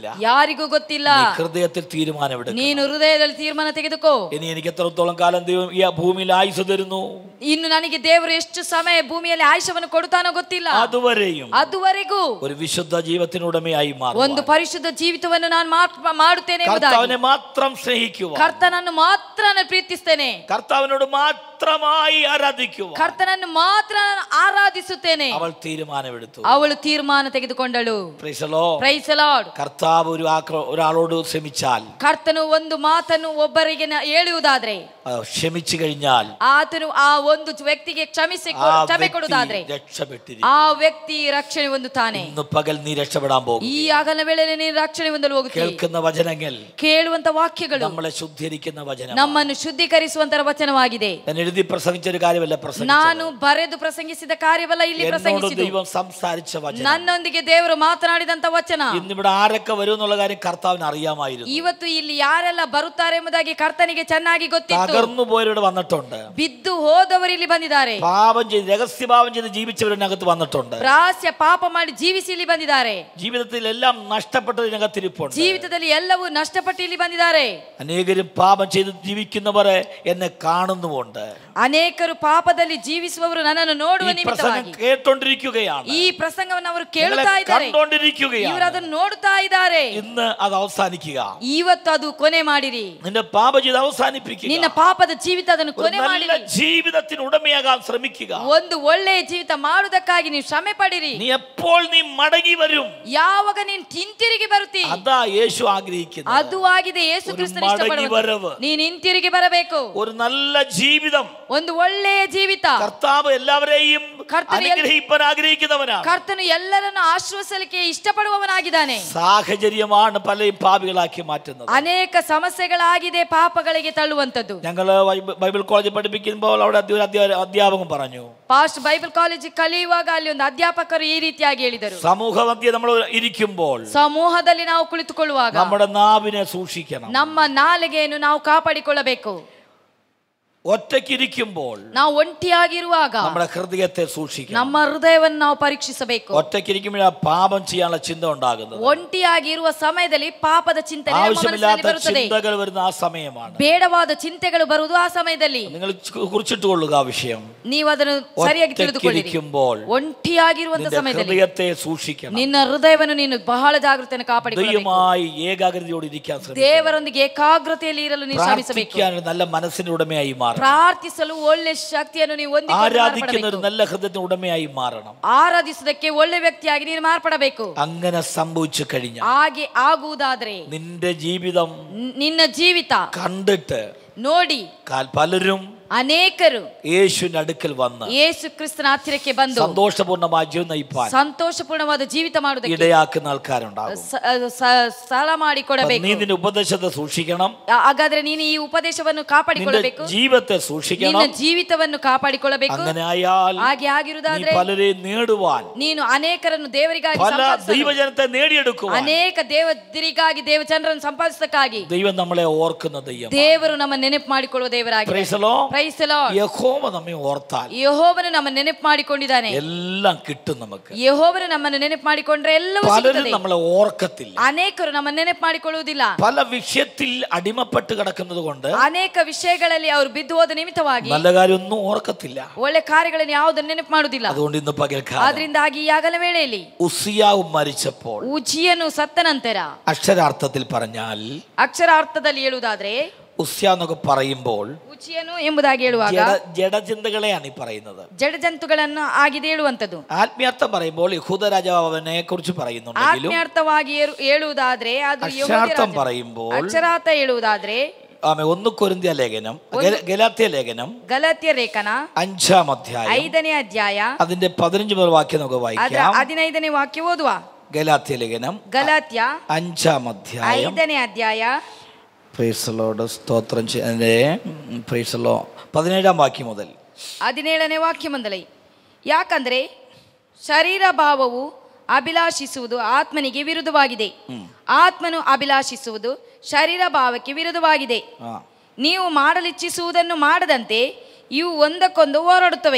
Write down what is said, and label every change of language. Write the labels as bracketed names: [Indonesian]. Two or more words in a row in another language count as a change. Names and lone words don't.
[Kannada] ಯಾರಿಗೂ ಗೊತ್ತಿಲ್ಲ. [Malayalam] ഹൃദയത്തിൽ തീരുമാനമെടുക്കുക. [Kannada] ನೀನು ಹೃದಯದಲ್ಲಿ ತೀರ್ಮಾನ ತೆಗೆದುಕೋ. [Malayalam] ഇനി എനിക്ക് എത്രത്തോളം കാലം ദൈവം ഈ ഭൂമിയിൽ ആയുസ് തരുന്നു, [Kannada] ಇನ್ನು ನನಗೆ ದೇವರು ಎಷ್ಟು ಸಮಯ ಭೂಮಿಯಲ್ಲಿ ಆಯುಷ್ಯವನ್ನು ಕೊಡುತ್ತಾನೋ ಗೊತ್ತಿಲ್ಲ. ಅದುವರೆಗೂ [Malayalam] ഒരു വിശുദ്ധ ജീവിതത്തിനുടമയായി മാറുക, [Kannada] ಒಂದು ಪರಿಶುದ್ಧ ಜೀವಿತವನ್ನು ನಾನು ಮಾಡುತ್ತೇನೆ. [Malayalam] കർത്താവിനെ മാത്രം സ്നേഹിക്കുക, [Kannada] ಕರ್ತನನ್ನು ಮಾತ್ರ ನಾನು ಪ್ರೀತಿಸ್ತೇನೆ, [Malayalam] കർത്താവിനോട് മാത്രമായി ആരാധിക്കുക, [Kannada] ಕರ್ತನನ್ನು ಮಾತ್ರ ಆರಾಧಿಸುತ್ತೇನೆ. [Malayalam] അവൾ തീരുമാനമെടുത്തു. [Kannada] ಅವಳು ತೀರ್ಮಾನ ತೆಗೆದುಕೊಂಡಳು. [Malayalam] കർത്താവ് ഒരാളോട് ക്ഷമിച്ചാൽ, [Kannada] ಕರ್ತನು ಒಂದು ಮಾತನ್ನು ಒಬ್ಬರಿಗೆ ಹೇಳುವುದಾದ್ರೆ, [Malayalam] ക്ഷമിച്ചു കഴിഞ്ഞാൽ [Kannada] ಆತನು ಆ ಒಂದು ವ್ಯಕ್ತಿಗೆ ಕ್ಷಮೆ ಕೊಡುವುದಾದ್ರೆ ಆ ವ್ಯಕ್ತಿ ರಕ್ಷಣೆ ಹೊಂದುತ್ತಾನೆ. [Malayalam] ഇന്ന് പകൽ നീ രക്ഷപ്പെടാൻ പോകും. [Kannada] ಈ ಹಗಲ ವೇಳೆಯಲ್ಲಿ ನೀನು ರಕ್ಷಣೆ ಹೊಂದಲು ಹೋಗುತ್ತೀಯ. [Malayalam] കേൾക്കുന്ന വചനങ്ങൾ, [Kannada] ಕೇಳುವಂತ ವಾಕ್ಯಗಳು [Malayalam] നമ്മളെ ശുദ്ധീകരിക്കുന്ന വചനം, [Kannada] ನಮ್ಮನ್ನು ಶುದ್ಧೀಕರಿಸುವಂತ ವಚನವಾಗಿದೆ. [Malayalam] ഞാൻ എഴുതി പ്രസംഗിച്ച ഒരു കാര്യമല്ല പ്രസംഗിച്ചത്, [Kannada] ನಾನು ಬರೆದು ಪ್ರಸಂಗಿಸಿದ ಕಾರ್ಯವಲ್ಲ ಇಲ್ಲಿ ಪ್ರಸಂಗಿಸಿದ್ದು. [Malayalam] ദൈവം സംസാരിച്ച വചനം, [Kannada] ನನ್ನೊಂದಿಗೆ ದೇವರು ಮಾತನಾಡಿದಂತ ವಚನ. [Malayalam] ഇന്നിവിടെ ആരൊക്കെ വരും എന്നുള്ള കാര്യം കർത്താവിന് അറിയാമായിരുന്നു. [Kannada] ಇವತ್ತು ಇಲ್ಲಿ ಯಾರೆಲ್ಲ ಬರುತ್ತಾರೆ ಎಂಬುದಾಗಿ ಕರ್ತನಿಗೆ ಚೆನ್ನಾಗಿ ಗೊತ್ತಿತ್ತು. [Malayalam] തകർന്നു പോയവരുടെ വന്നിട്ടുണ്ട്, [Kannada] ಬಿದ್ದು ಹೋದವರು ಇಲ್ಲಿ ಬಂದಿದ್ದಾರೆ, [Malayalam] പാപം ചെയ്ത് രഹസ്യപാപം ചെയ്ത് ജീവിച്ചവരിനകത്ത് വന്നിട്ടുണ്ട്, [Kannada] ರಹಸ್ಯ ಪಾಪ ಮಾಡಿ ಜೀವಿಸಿ ಇಲ್ಲಿ ಬಂದಿದ್ದಾರೆ, [Malayalam] ജീവിതത്തിൽ എല്ലാം നഷ്ടപ്പെട്ടതിനകത്ത് ഇരിപ്പുണ്ട്, [Kannada] ಜೀವಿತದಲ್ಲಿ ಎಲ್ಲವೂ ನಷ್ಟಪಟ್ಟು ಇಲ್ಲಿ ಬಂದಿದ್ದಾರೆ. [Malayalam] അനേകരും പാപം ചെയ്ത് ജീവിക്കുന്നവരെ എന്നെ കാണുന്നുമുണ്ട്. [Kannada] ಅನೇಕರು ಪಾಪದಲ್ಲಿ ಜೀವಿಸುವವರು ನನ್ನನ್ನು ನೋಡುವ ನಿಮಿತ್ತವಾಗಿ [Malayalam] കേട്ടോണ്ടിരിക്കുകയാണ്. [Kannada] ಈ ಪ್ರಸಂಗವನ್ನು ಅವರು ಕೇಳುತ್ತಾ ಇದ್ದಾರೆ, ಇವರು ಅದನ್ನು ನೋಡುತ್ತಾ ಇದ್ದಾರೆ. [Malayalam] ഇന്ന് അത് അവസാനിക്കുക. [Kannada] ಇವತ್ತು ಅದು ಕೊನೆ ಮಾಡಿರಿ. [Malayalam] നിന്റെ പാപ ജീവിതം അവസാനിപ്പിക്കുക. [Kannada] ನಿನ್ನ ಪಾಪದ ಜೀವಿತ ಅದನ್ನು ಕೊನೆ ಮಾಡಿರಿ. [Malayalam] ജീവിതത്തിന് ഉടമയാകാൻ ശ്രമിക്കുക. [Kannada] ಒಂದು ಒಳ್ಳೆಯ ಜೀವಿತ ಮಾಡುವುದಕ್ಕಾಗಿ ನೀವು ಶ್ರಮೆ ಪಡಿರಿ. [Malayalam] എപ്പോൾ നീ മടങ്ങി വരും, [Kannada] ಯಾವಾಗ ನೀನು ಹಿಂತಿರುಗಿ ಬರುತ್ತಿ, [Malayalam] അതാ യേശു ആഗ്രഹിക്കുന്നത്. [Kannada] ಅದು ಆಗಿದೆ ಯೇಸು ಕ್ರಿಸ್ತನ ಇಷ್ಟಪಡುವುದು. ನೀನು ಹಿಂತಿರುಗಿ ಬರಬೇಕು. [Malayalam] ഒരു നല്ല ജീവിതം, [Kannada] ಒಂದು ಒಳ್ಳೆಯ ಜೀವಿತ. [Malayalam] കർത്താവ് എല്ലാവരെയും അനുഗ്രഹിക്കാൻ ആഗ്രഹിക്കുന്നവനാണ്. [Kannada] ಕರ್ತನು ಎಲ್ಲರನ್ನು ಆಶ್ರಯಿಸಲಿಕ್ಕೆ ಇಷ್ಟಪಡುವವನಾಗಿದ್ದಾನೆ. [Malayalam] സാഹചര്യമാണ് പലരും പാപികളാക്കി മാറ്റുന്നത്. [Kannada] ಅನೇಕ ಸಮಸ್ಯೆಗಳಾಗಿದೆ ಪಾಪಗಳಿಗೆ ತಳ್ಳುವಂತದ್ದು. [Malayalam] ഞങ്ങൾ ബൈബിൾ കോളേജിൽ പഠിപ്പിക്കുമ്പോൾ അവിടെ അധ്യാപകൻ പറഞ്ഞു, [Kannada] ಪಾಸ್ಟ್ ಬೈಬಲ್ ಕಾಲೇಜ್ ಕಲಿಯುವಾಗ ಅಲ್ಲಿ ಒಂದು ಅಧ್ಯಾಪಕರು ಈ ರೀತಿಯಾಗಿ ಹೇಳಿದರು, [Malayalam] സമൂഹ മധ്യേ നമ്മൾ ഇരിക്കുമ്പോൾ [Kannada] ಸಮೂಹದಲ್ಲಿ ನಾವು ಕುಳಿತುಕೊಳ್ಳುವಾಗ [Malayalam] നമ്മുടെ നാവിനെ സൂക്ഷിക്കണം. [Kannada] ನಮ್ಮ ನಾಲಿಗೆಯನ್ನು ನಾವು ಕಾಪಾಡಿಕೊಳ್ಳಬೇಕು. [Malayalam] ഒറ്റയ്ക്കിരിക്കുമ്പോൾ, [Kannada] ನಾವು ಒಂಟಿಯಾಗಿರುವಾಗ [Malayalam] നമ്മുടെ ഹൃദയത്തെ സൂക്ഷിക്കണം. [Kannada] ನಮ್ಮ ಹೃದಯವನ್ನು ನಾವು ಪರೀಕ್ಷಿಸಬೇಕು. [Malayalam] ഒറ്റയ്ക്കിരിക്കുമ്പോഴാണ് പാപം ചെയ്യാനുള്ള ചിന്ത ഉണ്ടാകുന്നത്. [Kannada] ಒಂಟಿಯಾಗಿರುವ ಸಮಯದಲ್ಲಿ ಪಾಪದ ಚಿಂತನೆ [Malayalam] ആവശ്യമില്ലാത്ത ചിന്തകൾ വരുന്ന ആ സമയമാണ്. [Kannada] ಬೇಡವಾದ ಚಿಂತೆಗಳು ಬರುವುದು ಆ ಸಮಯದಲ್ಲಿ. [Malayalam] നിങ്ങൾ കുറിച്ചിട്ടുകൊള്ളുക ആ വിഷയം. [Kannada] ನೀವು ಅದನ್ನು ಸರಿಯಾಗಿ ತಿಳಿದುಕೊಳ್ಳಿರಿ. ಒಂಟಿಯಾಗಿರುವಂತ ಸಮಯದಲ್ಲಿ [Malayalam] ഹൃദയത്തെ സൂക്ഷിക്കണം. [Kannada] ನಿನ್ನ ಹೃದಯವನ್ನು ನೀನು ಬಹಳ ಜಾಗೃತೆಯನ್ನು ಕಾಪಾಡಿಕೊಳ್ಳಬೇಕು. [Malayalam] ദൈവമായി ഏകാഗ്രതയോടെ ഇരിക്കാൻ ശ്രമിക്കണം. [Kannada] ದೇವರೊಂದಿಗೆ ಏಕಾಗ್ರತೆಯಲ್ಲಿ ಇರಲು ನೀನು ಶ್ರಮಿಸಬೇಕು. [Malayalam] പ്രാർത്ഥിക്കാൻ നല്ല മനസ്സിന്റെ ഉടമയായി മാറണം. മാറണം. [Kannada] ಪ್ರಾರ್ಥಿಸಲು ಒಳ್ಳೆ ಶಕ್ತಿಯನ್ನು ನೀವು ಹೊಂದಿಕೊಂಡು [Malayalam] ആരാധിക്കുന്ന ഒരു [Kannada] ಮಾರ್ಪಡಬೇಕು. [Malayalam] നല്ല ഹൃദയത്തിന് ഉടമയായി മാറണം. [Kannada] ಆರಾಧಿಸುವುದಕ್ಕೆ ಒಳ್ಳೆ ವ್ಯಕ್ತಿಯಾಗಿ ನೀನು ಮಾರ್ಪಡಬೇಕು. [Malayalam] അങ്ങനെ സംഭവിച്ചു കഴിഞ്ഞാൽ [Kannada] ಹಾಗೆ ಆಗುವುದಾದ್ರೆ [Malayalam] നിന്റെ ജീവിതം [Kannada] ನಿನ್ನ ಜೀವಿತ [Malayalam] കണ്ടിട്ട് [Kannada] ನೋಡಿ [Malayalam] പലരും [Kannada] ಅನೇಕರು [Malayalam] യേശുവിന്റെ അടുക്കൽ വന്ന് [Kannada] ಯೇಸು ಕ್ರಿಸ್ತನ ಹತ್ತಿರಕ್ಕೆ ಬಂದು [Malayalam] സന്തോഷപൂർണ്ണമായ ജീവിതം നയിപ്പാൻ [Kannada] ಸಂತೋಷಪೂರ್ಣವಾದ ಜೀವಿತ ಮಾಡುವುದಕ್ಕೆ [Malayalam] ഇടയാക്കുന്ന ആൾക്കാരുണ്ടാകും. [Kannada] ಸ್ಥಳ ಮಾಡಿಕೊಡಬೇಕು. [Malayalam] നീ നിന്റെ ഉപദേശത്തെ സൂക്ഷിക്കണം. [Kannada] ಹಾಗಾದ್ರೆ ನೀನು ಈ ಉಪದೇಶವನ್ನು ಕಾಪಾಡಿಕೊಳ್ಳಬೇಕು. [Malayalam] ജീവിതത്തെ സൂക്ഷിക്കണം. [Kannada] ನಿನ್ನ ಜೀವಿತವನ್ನು ಕಾಪಾಡಿಕೊಳ್ಳಬೇಕು. [Malayalam] അങ്ങനെ ആയാൽ [Kannada] ಹಾಗೆ ಆಗಿರುವುದಾದ್ರೆ [Malayalam] പലരെയും നേടുവാൻ, [Kannada] ನೀನು ಅನೇಕರನ್ನು ದೇವರಿಗಾಗಿ [Malayalam] പല ദൈവജനത്തെ നേടിയെടുക്കുവാൻ, [Kannada] ಅನೇಕ ದೇವರಿಗಾಗಿ ದೇವಜನರನ್ನು ಸಂಪಾದಿಸಕ್ಕಾಗಿ [Malayalam] ദൈവം നമ്മളെ ഓർക്കുന്ന ദൈവം. [Kannada] ದೇವರು ನಮ್ಮ ನೆನಪು ಮಾಡಿಕೊಳ್ಳುವ ದೇವರಾಗಿ. [English] Praise the Lord. [Malayalam] യഹോവ നമ്മെ ഓർത്താൽ [Kannada] ಯೆಹೋವನು ನಮ್ಮ ನೆನಪು ಮಾಡಿಕೊಂಡಿದ್ದಾನೆ. [Malayalam] എല്ലാം കിട്ടും നമുക്ക്. [Kannada] ಯೆಹೋವನು ನಮ್ಮನ್ನು ನೆನಪು ಮಾಡಿಕೊಂಡ್ರೆ ಎಲ್ಲವೂ [Malayalam] പലരും [Kannada] ಸಿಗುತ್ತದೆ. [Malayalam] നമ്മളെ ഓർക്കത്തില്ല. [Kannada] ಅನೇಕರು ನಮ್ಮ ನೆನಪು ಮಾಡಿಕೊಳ್ಳುವುದಿಲ್ಲ. [Malayalam] പല വിഷയത്തിൽ അടിമപ്പെട്ട് കിടക്കുന്നത് കൊണ്ട് [Kannada] ಅನೇಕ ವಿಷಯಗಳಲ್ಲಿ ಅವರು ಬಿದ್ದು ಹೋದ ನಿಮಿತ್ತವಾಗಿ [Malayalam] നല്ല കാര്യമൊന്നും ഓർക്കത്തില്ല. [Kannada] ಒಳ್ಳೆ ಕಾರ್ಯಗಳನ್ನು ಯಾವುದನ್ನು ನೆನಪು ಮಾಡುವುದಿಲ್ಲ. [Malayalam] അതുകൊണ്ട് ഇന്ന് പകൽക്കാലം [Kannada] ಆದ್ರಿಂದಾಗಿ ಈ ಆಗಲ ವೇಳೆಯಲ್ಲಿ [Malayalam] ഉസ്സിയാവ് മരിച്ചപ്പോൾ [Kannada] ಉಜ್ಜಿಯನು ಸತ್ತ ನಂತರ [Malayalam] അക്ഷരാർത്ഥത്തിൽ പറഞ്ഞാൽ, [Kannada] ಅಕ್ಷರಾರ್ಥದಲ್ಲಿ ಹೇಳುವುದಾದ್ರೆ [Malayalam] ഉസ്സിയ എന്നൊക്കെ പറയുമ്പോൾ [Kannada] ಉಜ್ಜಿಯನು ಎಂಬುದಾಗಿ ಹೇಳುವಾಗ [Malayalam] ജഡചിന്തകളെയാണ് ഈ പറയുന്നത്. [Kannada] ಜಡಜಂತುಗಳನ್ನು ಆಗಿದೆ ಹೇಳುವಂತದ್ದು. [Malayalam] ആത്മീയർത്ഥം പറയുമ്പോൾ യഹൂദ രാജാവിനെ കുറിച്ച് പറയുന്നുണ്ടെങ്കിലും [Kannada] ಆತ್ಮೀಯಾರ್ಥವಾಗಿ ಹೇಳುವುದಾದ್ರೆ ಅದು [Malayalam] അക്ഷരാർത്ഥം പറയുമ്പോൾ [Kannada] ಅಕ್ಷರಾರ್ಥ ಹೇಳುವುದಾದ್ರೆ [Malayalam] 1 കൊരിന്ത്യ ലേഖനം, ഗലാത്യ ലേഖനം [Kannada] ಗಲಾತ್ಯ ಲೇಖನ [Malayalam] 5-ാം അധ്യായം [Kannada] 5ನೇ ಅಧ್ಯಾಯ [Malayalam] അതിന്റെ 15 മുതൽ വാക്യം നമുക്ക് വായിക്കാം. [Kannada] 15ನೇ ವಾಕ್ಯ ಓದುವ. [Malayalam] ഗലാത്യ ലേഖനം [Kannada] ಗಲಾತ್ಯ [Malayalam] 5-ാം അധ്യായം [Kannada] 5ನೇ ಅಧ್ಯಾಯ. [English] Praise the Lord. [Malayalam] സ്തോത്രം ചെയ്യേ. [English] Praise the Lord. [Malayalam] 17-ാം വാക്യം മുതൽ [Kannada] 17ನೇ ವಾಕ್ಯ ಮೊದಲೇ. ಯಾಕಂದ್ರೆ ಶರೀರ ಭಾವವು ಅಭಿಲಾಷಿಸುವುದು ಆತ್ಮನಿಗೆ ವಿರುದ್ಧವಾಗಿದೆ, ಆತ್ಮನು ಅಭಿಲಾಷಿಸುವುದು ಶರೀರ ಭಾವಕ್ಕೆ ವಿರುದ್ಧವಾಗಿದೆ. ನೀವು ಮಾಡಲಿಚ್ಛಿಸುವುದನ್ನು ಮಾಡದಂತೆ ಇವು ಒಂದಕ್ಕೊಂದು ಹೋರಾಡುತ್ತವೆ.